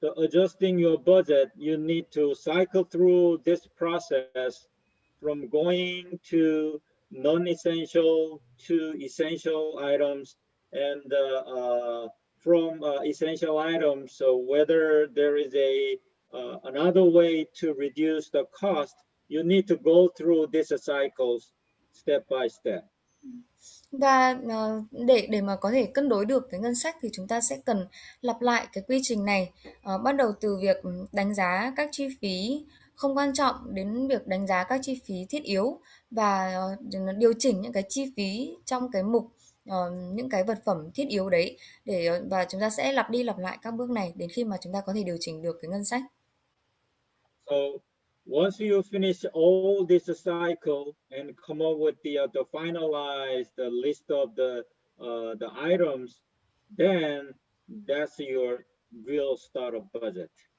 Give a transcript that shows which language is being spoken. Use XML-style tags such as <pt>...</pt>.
<en>So adjusting your budget, you need to cycle through this process from going to non-essential to essential items, and from essential items. So whether there is another way to reduce the cost, you need to go through these cycles step by step.</en> <vi>Và để mà có thể cân đối được cái ngân sách thì chúng ta sẽ cần lặp lại cái quy trình này, bắt đầu từ việc đánh giá các chi phí không quan trọng đến việc đánh giá các chi phí thiết yếu, và điều chỉnh những cái chi phí trong cái mục những cái vật phẩm thiết yếu đấy, và chúng ta sẽ lặp đi lặp lại các bước này đến khi mà chúng ta có thể điều chỉnh được cái ngân sách.</vi> <en>So once you finish all this cycle and come up with the finalized list of the items, then that's your real startup budget.</en>